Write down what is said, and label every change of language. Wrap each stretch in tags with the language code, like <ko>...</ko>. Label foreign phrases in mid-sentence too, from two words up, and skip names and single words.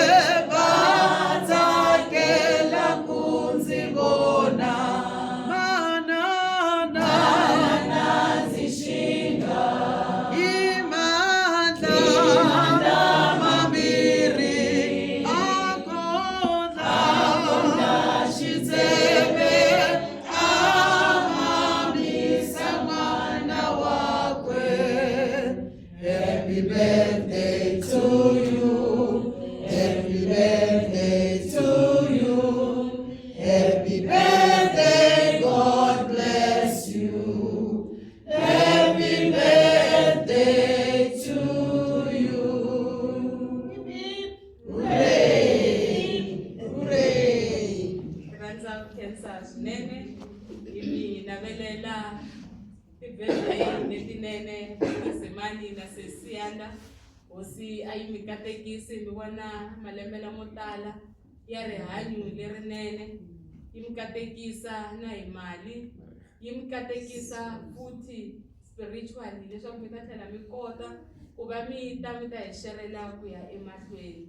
<ts>vatsakela ku ndzi vona manana zishinga imandla mambirhi akona xitsebe amamisa n'wana wakwe.</ts> <en>Happy birthday to you, happy birthday to you, happy birthday, God bless you, happy birthday to you. Hooray, hooray.</en> <ts>Rhandza ku khensa swinene hi mi navelela ti-birthday letinene Semani na Sesiyanda hosi a yi mi katekisi mi vona malembe lamo tala ya rihanyo lerinene, yi mi katekisa na hi mali, yi mi katekisa futhi spiritually leswaku mi ta tlhela mi kota ku va mi ta hi xerela ku ya emahlweni.</ts>